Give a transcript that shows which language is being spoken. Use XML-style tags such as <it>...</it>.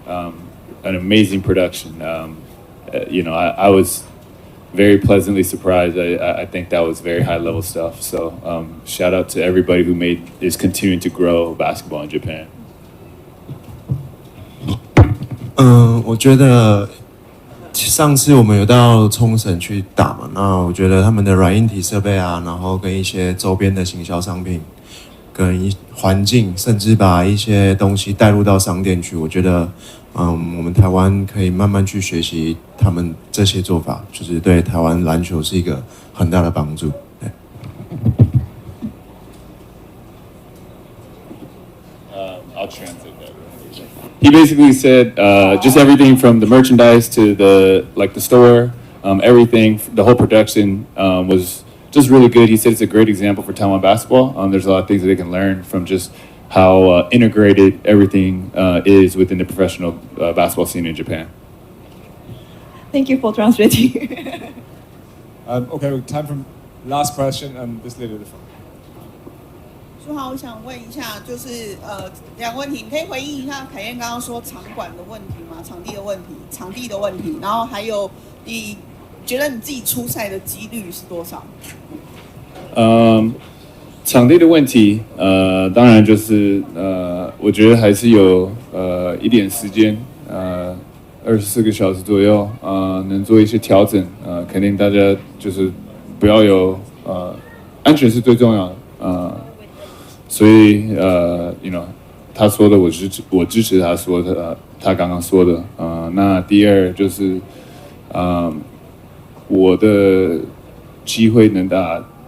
<en>An amazing production. I was very pleasantly surprised. I think that was very high level stuff. So shout out to everybody who is continuing to grow basketball in Japan.</en> <zh>我觉得上次我们有到冲绳去打嘛，那我觉得他们的软硬体设备啊，然后跟一些周边的行销商品，跟环境，甚至把一些东西带入到商店去，我觉得，我们台湾可以慢慢去学习他们这些做法，就是对台湾篮球是一个很大的帮助。对。</zh> <en>I'll translate that. He basically said just everything from the merchandise to the store, everything, the whole production was just really good. He said it's a great example for Taiwan basketball. There's a lot of things that they can learn from just how integrated everything is within the professional basketball scene in Japan. Thank you for translating. Okay, time for last question, and this lady at the front.</en> <zh>书豪，我想问一下，就是两个问题，你可以回应一下凯燕刚刚说场馆的问题吗？场地的问题，然后还有你觉得你自己出赛的几率是多少？场地的问题，当然就是我觉得还是有一点时间，24个小时左右，能做一些调整，肯定大家就是不要有安全是最重要的，所以他说的我支持他说的，他刚刚说的，那第二就是我的机会能打。</zh>